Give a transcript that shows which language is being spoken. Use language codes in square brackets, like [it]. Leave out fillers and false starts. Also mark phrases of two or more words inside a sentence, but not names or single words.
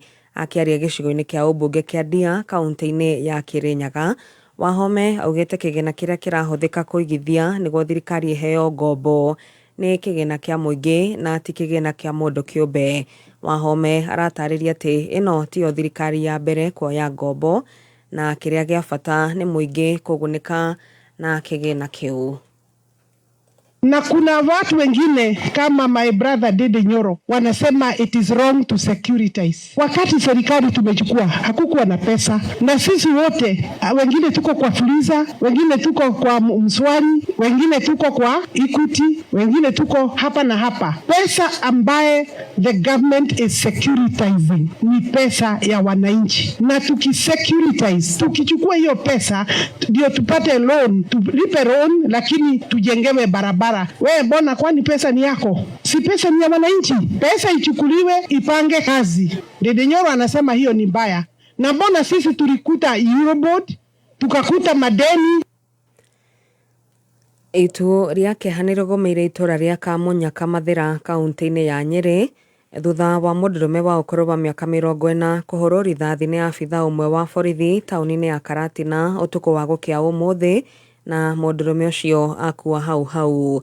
[ki] Akĩaria gĩcigo-inĩ kĩa ũmbunge kĩa Ndia kaunti-inĩ ya Kĩrĩnyaga, Wahome augĩte kĩgĩna kĩrĩa kĩrahũthĩka kũigithia nĩguo thirikari ĩheo ngombo nĩ kĩgĩna kĩa mũingĩ na ti kĩgĩna kĩa mũndũ kĩũmbe. Wahome aratarĩria atĩ ĩno tiyo thirikari ya mbere kuoya ngombo na kĩrĩa gĩa bata nĩ mũingĩ kũgunĩka na kĩgĩna kĩu. [sw] Na kuna watu wengine kama [en] my brother [sw] Ndĩndĩ Nyoro wanasema [en] it is wrong to securitize. [sw] Wakati serikali tumechukua hakukuwa na pesa, na sisi wote wengine tuko kwa Fuliza, wengine tuko kwa Mswari, wengine tuko kwa Equity, wengine tuko hapa na hapa. Pesa ambaye [en] the government is securitizing [sw] ni pesa ya wananchi, na tukisecuritize, tukichukua hiyo pesa ndio tupate loan, tulipe loan lakini tujengewe barabara. Wewe mbona kwani pesa ni yako? Si pesa ni ya wananchi. Pesa ichukuliwe ipange kazi. Ndĩndĩ Nyoro anasema hiyo ni mbaya. Na mbona sisi tulikuta Eurobond, tukakuta madeni. [ki] Itu rĩake hanĩrũgũmĩire itũra rĩa Kamunyaka Mathĩra kaunti-inĩ ya Nyĩrĩ thutha wa mũndũrũme wa ũkũrũ wa mĩaka 40 kũhũrwo rithathi nĩ abitha ũmwe wa borithi taũni-inĩ ya Karatina ũtukũ wa gũkĩa ũmũthĩ, na mũndũrũme ũcio akua hau.